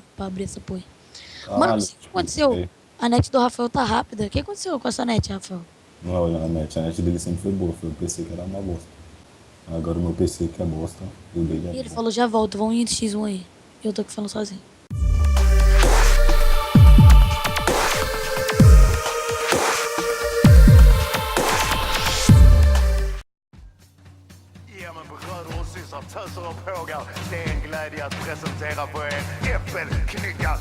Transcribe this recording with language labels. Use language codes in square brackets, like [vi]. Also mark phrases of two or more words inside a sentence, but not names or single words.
[pt] pra abrir essa porra. Mano, Ah, não sei o que aconteceu. A net do Rafael tá rápida. O que aconteceu com essa net, Rafael? não é olhando a net dele sempre foi boa, foi o PC que era uma bosta. Agora o meu PC que é bosta, e o dele é E ele bom. falou, já volto, vamos em X1 aí. Eu tô aqui falando sozinho. [sv] Ge mig berörd åsyns av töser och pågar. Det är en glädje att presentera för er Äppelknyckar.